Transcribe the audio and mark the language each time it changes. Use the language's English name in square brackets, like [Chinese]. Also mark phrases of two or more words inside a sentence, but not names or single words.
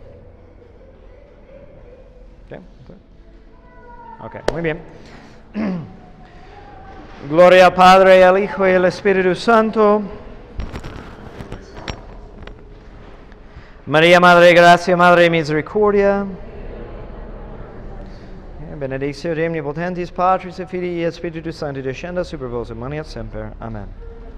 [Spanish] Ok, muy bien. Gloria al Padre, al Hijo y al Espíritu Santo. María, Madre de Gracia, Madre de Misericordia. [Latin] Benedictio Domini Potentis Patris et Filii et Spiritus Sancti descenda super vos et manet semper. Amen.